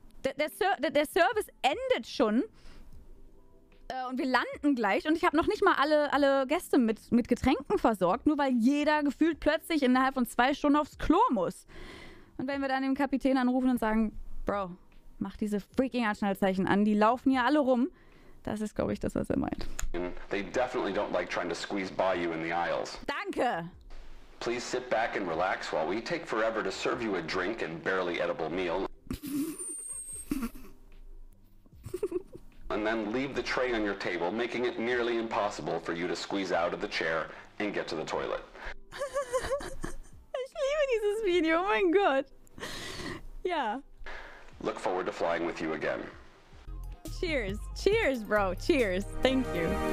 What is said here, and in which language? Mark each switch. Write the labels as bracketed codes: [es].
[de] Der Service endet schon und wir landen gleich und ich habe noch nicht mal alle Gäste mit Getränken versorgt, nur weil jeder gefühlt plötzlich innerhalb von 2 Stunden aufs Klo muss. Und wenn wir dann den Kapitän anrufen und sagen, Bro, mach diese freaking Anschnallzeichen an, die laufen hier alle rum, das ist, glaube ich, das, was er meint. [en] They definitely don't like trying to squeeze by you in the aisles. [de] Danke! [en] Please sit back and relax while we take forever to serve you a drink and barely edible meal. And then leave the tray on your table, making it nearly impossible for you to squeeze out of the chair and get to the toilet. [de] Ich liebe dieses Video, oh mein Gott. Ja. [en] Look forward to flying with you again. Cheers. Cheers, bro. Cheers. Thank you.